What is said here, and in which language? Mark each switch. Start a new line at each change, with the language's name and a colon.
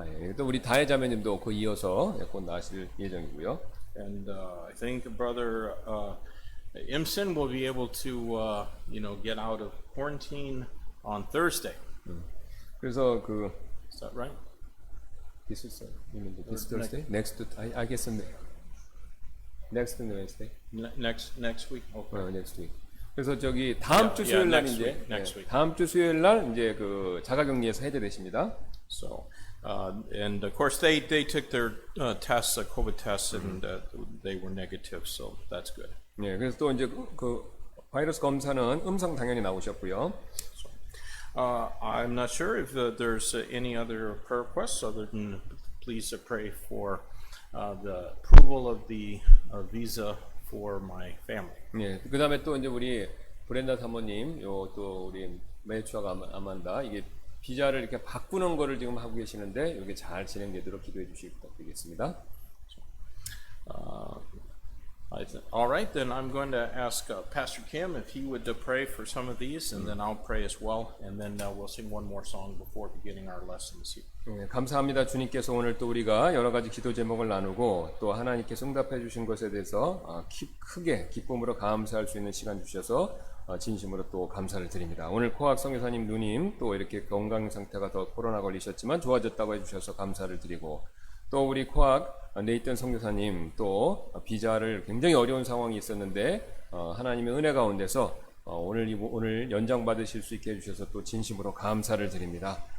Korean: 예, 또 우리 다혜 자매님도 그 이어서 곧 나으실 예정이고요.
English: And I think Brother Imson will be able to, get out of quarantine on Thursday.
Korean: 그래서 그
English: Is that right? this is you mean this Thursday? Next I guess next Wednesday. Next week. Okay. next week.
Korean: 그래서 저기 다음 주 수요일 날 이제
English: next week.
Korean: 다음 주 수요일 날 이제 그 자가격리에서 해제되십니다.
English: So, and of course they took their tests, COVID tests, and they were negative. So that's good.
Korean: 예, 그래서 또 이제 그 바이러스 검사는 음성 당연히 나오셨고요.
English: I'm not sure if there's any other prayer requests other than please pray for the approval of the visa for my family.
Korean: 예, 그다음에 또 이제 우리 브렌다 사모님, 요 또 우리 매추아가 아만다 이게 비자를 이렇게 바꾸는 거를 지금 하고 계시는데 이게 잘 진행되도록 기도해 주시기 부탁드리겠습니다.
English: All right, then I'm going to ask Pastor Kim if he would pray for some of these, and then I'll pray as well, and then we'll sing one more song before beginning our lesson this evening.
Korean: 네, 감사합니다. 주님께서 오늘 또 우리가 여러 가지 기도 제목을 나누고 또 하나님께서 응답해 주신 것에 대해서 크게 기쁨으로 감사할 수 있는 시간 주셔서 진심으로 또 감사를 드립니다. 오늘 코학 성교사님 누님 또 이렇게 건강 상태가 더 코로나 걸리셨지만 좋아졌다고 해주셔서 감사를 드리고 또 우리 코학 네이튼 성교사님 또 비자를 굉장히 어려운 상황이 있었는데 하나님의 은혜 가운데서 오늘 연장 받으실 수 있게 해주셔서 또 진심으로 감사를 드립니다.